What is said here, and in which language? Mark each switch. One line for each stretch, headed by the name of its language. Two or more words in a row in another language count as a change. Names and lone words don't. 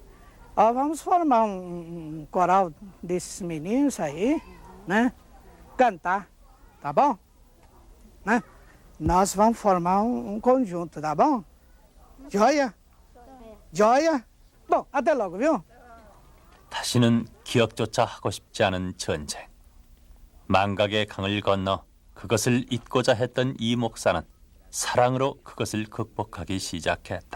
Portuguese: Ó, vamos formar um coral desses meninos aí, né? Cantar, tá bom? Né? Nós vamos formar um conjunto, tá bom? Joia? joia? 또 até logo, viu?
Korean: 다시는 기억조차 하고 싶지 않은 전쟁. 망각의 강을 건너 그것을 잊고자 했던 이 목사는 사랑으로 그것을 극복하기 시작했다.